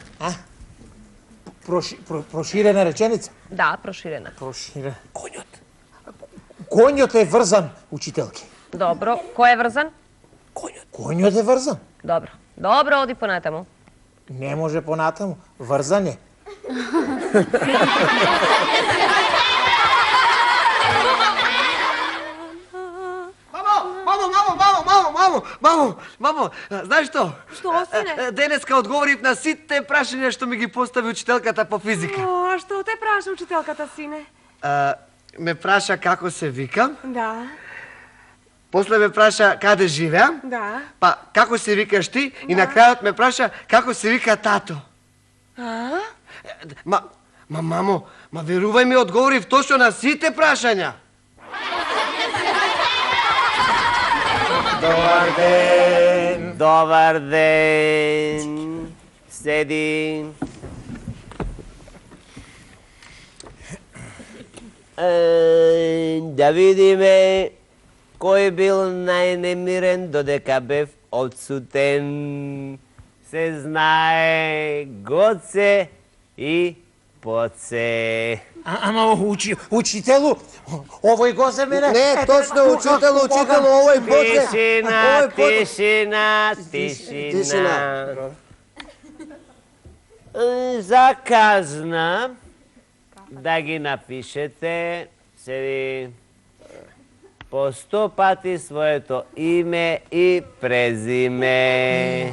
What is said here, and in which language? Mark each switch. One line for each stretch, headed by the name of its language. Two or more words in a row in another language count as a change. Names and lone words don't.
Macedonian: A? Proširena rečenica? Da, proširena. Proširena. Konjot. Konjot je vrzan, učiteljki. Dobro, ko je vrzan? Konjot je vrzan. Dobro. Dobro, odi po natamu. Ne može po natamu, vrzan je. Мамо, знаеш што? Што, сине? Денеска одговорив на сите прашања што ми ги постави учителката по физика. О, а што те праша учителката, сине? Ме праша како се викам, Да, после ме праша каде живеам, да. па како се викаш ти и на крајот ме праша како се вика тато. А? Мамо, верувај ми, одговорив точно на сите прашања. Dobar den, dobar den. Sedi. Da vidime ko je bil najnemiren dodeka bев odsuten. Se znaje Goce i Poce. Ама учителу, овој го за мене. Не, точно, учителу, овој Поце. Тишина. За казна да ги напишете седи по 100 пати своето име и презиме.